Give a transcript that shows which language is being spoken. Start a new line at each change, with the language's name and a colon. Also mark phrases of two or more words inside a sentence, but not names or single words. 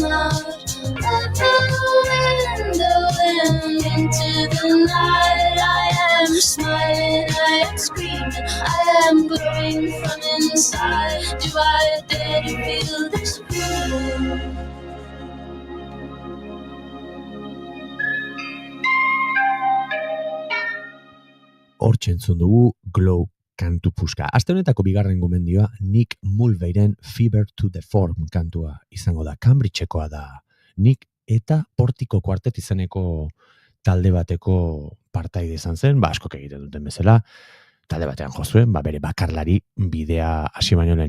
English: out of the window and into the night. I am smiling, I am screaming, I am glowing from inside. Do I dare to feel this feeling?
Basque: Hortxe entzun dugu Glow kantu puska. Aste honetako bigarren gomendioa Nick Mulveyren Fever to the Form kantua izango da. Cambridgekoa da Nick eta Portiko Quartet izeneko talde bateko partaide izan zen, askok egiten duten bezala, talde batean jo zuen, bere bakarlari bidea hasi baino lehen.